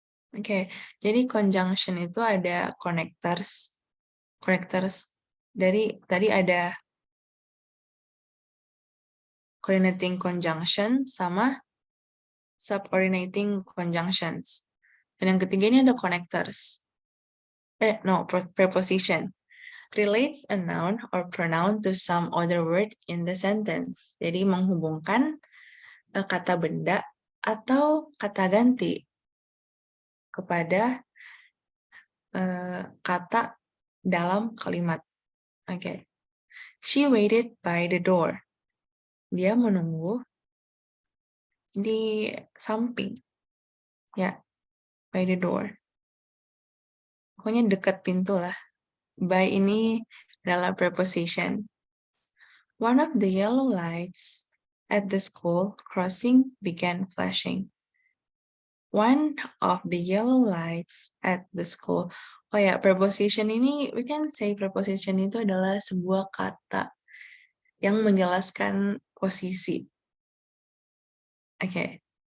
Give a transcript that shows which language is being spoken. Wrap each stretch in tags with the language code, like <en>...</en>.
<id>Oke, jadi conjunction itu ada connectors. Dari tadi ada coordinating conjunction sama subordinating conjunctions. Dan yang ketiga ini ada connectors.</id> <en>Preposition. Relates a noun or pronoun to some other word in the sentence.</en> <id>Jadi menghubungkan kata benda atau kata ganti kepada kata dalam kalimat. Oke.</id> <en>She waited by the door.</en> <id>Dia menunggu di samping. Ya,</id> <en>by the door.</en> <id>Pokoknya dekat pintu lah. By ini adalah preposition.</id> <en>One of the yellow lights at the school crossing began flashing. One of the yellow lights at the school.</en> <id>Oh ya, preposition ini,</id> <en>we can say</en> <id>preposition itu adalah sebuah kata yang menjelaskan posisi. Oke.</id>